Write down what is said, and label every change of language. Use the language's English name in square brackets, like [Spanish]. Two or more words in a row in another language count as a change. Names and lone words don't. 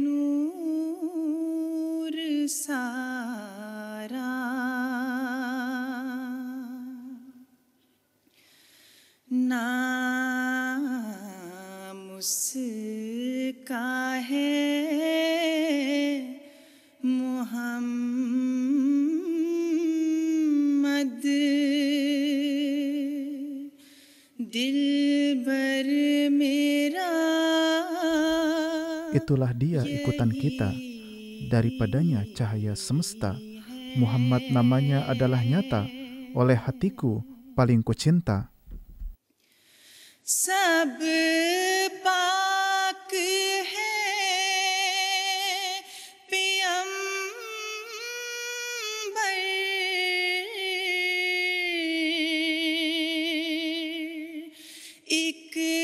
[Urdu] نور سارا، نام اس کا ہے محمد، دلبر میرا. [Indonesian] Itulah dia ikutan kita, daripadanya cahaya semesta. Muhammad namanya adalah nyata, oleh hatiku paling kucinta. [Urdu] سب پاک ہے پیمبر، ایک